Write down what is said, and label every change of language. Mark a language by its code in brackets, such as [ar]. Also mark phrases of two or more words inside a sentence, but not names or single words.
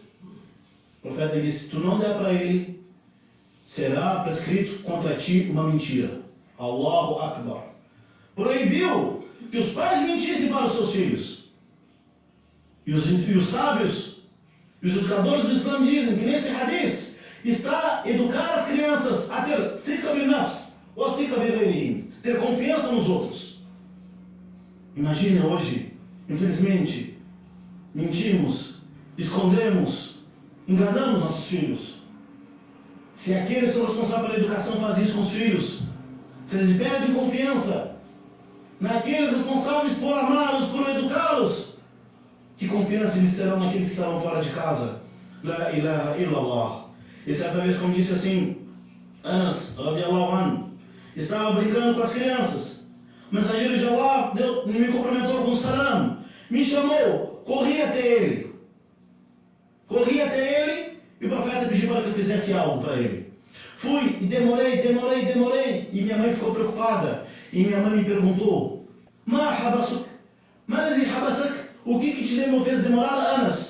[pt] O profeta disse: se tu não der para ele, será prescrito contra ti uma mentira. [ar] الله أكبر. [pt] Proibiu que os pais mentissem para os seus filhos. E os sábios, os educadores do Islã dizem que nesse hadith está educar as crianças a ter [ar] ثقة بالنفس [pt] ou [ar] ثقة بغيرهم, [pt] ter confiança nos outros. Imagine hoje, infelizmente, mentimos, escondemos, enganamos nossos filhos. Se aqueles que são responsáveis pela educação fazem isso com os filhos, se eles perdem confiança naqueles responsáveis por amá-los, por educá-los, que confiança eles terão naqueles que estarão fora de casa? [ar] لا إله إلا الله. [pt] E certa vez, como disse assim Anas, [ar] رضي الله عنه, [pt] estava brincando com as crianças. O mensageiro de Allah me cumprimentou com salam, me chamou, corri até ele. E o profeta pediu para que eu fizesse algo para ele. Fui e demorei. E minha mãe ficou preocupada. E minha mãe me perguntou: o que te fez demorar, Anas?